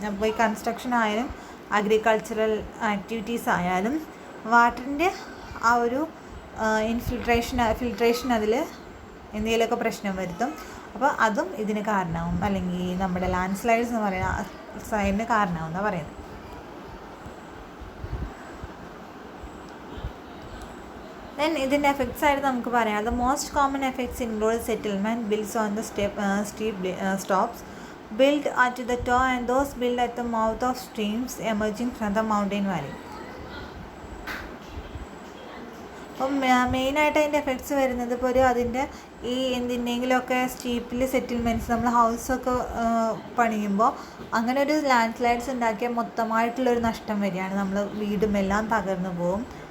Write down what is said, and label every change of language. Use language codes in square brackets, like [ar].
[ml] അപ്പോൾ ഈ കൺസ്ട്രക്ഷൻ ആയാലും അഗ്രികൾച്ചറൽ ആക്ടിവിറ്റീസ് ആയാലും വാട്ടറിൻ്റെ ആ ഒരു ഫിൽട്രേഷൻ അതിൽ എന്തെങ്കിലുമൊക്കെ പ്രശ്നം വരുത്തും. അപ്പോൾ അതും ഇതിന് കാരണമാവും, അല്ലെങ്കിൽ നമ്മുടെ ലാൻഡ് സ്ലൈഡ്സ് എന്ന് പറയുന്ന സൈഡിന് കാരണമാവും എന്നാണ് പറയുന്നത്. ദെൻ ഇതിൻ്റെ എഫക്ട്സ് ആയിട്ട് നമുക്ക് പറയാം. [en] The most common effects include settlement builds on the steep stops built at the top and those built at the mouth of streams emerging from the mountain valley. [ml] അപ്പം മെയിനായിട്ട് അതിൻ്റെ എഫക്ട്സ് വരുന്നത് ഇപ്പോൾ അതിൻ്റെ ഈ എന്തിൻ്റെങ്കിലുമൊക്കെ സ്റ്റീപ്പിൽ സെറ്റിൽമെൻറ്റ്സ് നമ്മൾ ഹൗസൊക്കെ പണിയുമ്പോൾ അങ്ങനെ ഒരു ലാൻഡ് സ്ലൈഡ്സ് ഉണ്ടാക്കിയാൽ മൊത്തമായിട്ടുള്ളൊരു നഷ്ടം വരികയാണ്. നമ്മൾ വീടും എല്ലാം തകർന്നു പോവും.